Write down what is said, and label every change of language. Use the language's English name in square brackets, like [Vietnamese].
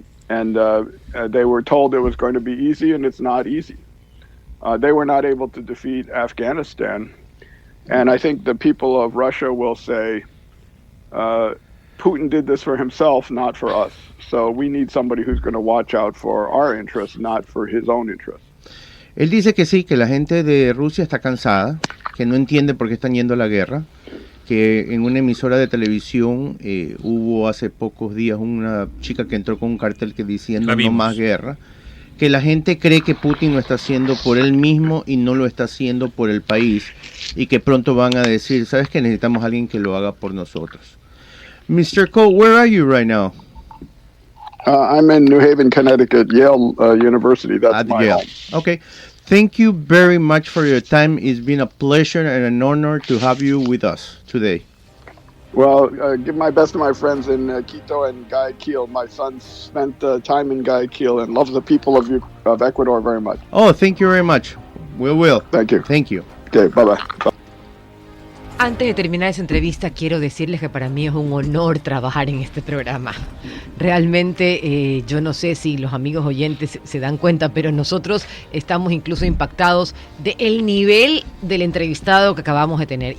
[English] They were told it was going to be easy, and it's not easy. They were not able to defeat Afghanistan. And I think the people of Russia will say, Putin did this for himself, not for us. So we need somebody who's going to watch out for our interests, not for his own interests. [Spanish] Él dice que sí, que la gente de Rusia está cansada, que no entiende por qué están yendo a la guerra, que en una emisora de televisión hubo hace pocos días una chica que entró con un cartel que diciendo no más guerra, que la gente cree que Putin lo está haciendo por él mismo y no lo está haciendo por el país, y que pronto van a decir, ¿sabes qué? Necesitamos a alguien que lo haga por nosotros. [English] Mr. Kho, where are you right now? I'm in New Haven, Connecticut, Yale University. That's my Yale. home. Okay. Thank you very much for your time. It's been a pleasure and an honor to have you with us today. Well, give my best to my friends in Quito and Guayaquil. My son spent time in Guayaquil and loves the people of Ecuador very much. Oh, thank you very much. We will. Thank you. Thank you. Okay, bye-bye. [Spanish] Antes de terminar esa entrevista, quiero decirles que para mí es un honor trabajar en este programa. Realmente, yo no sé si los amigos oyentes se dan cuenta, pero nosotros estamos incluso impactados del nivel del entrevistado que acabamos de tener.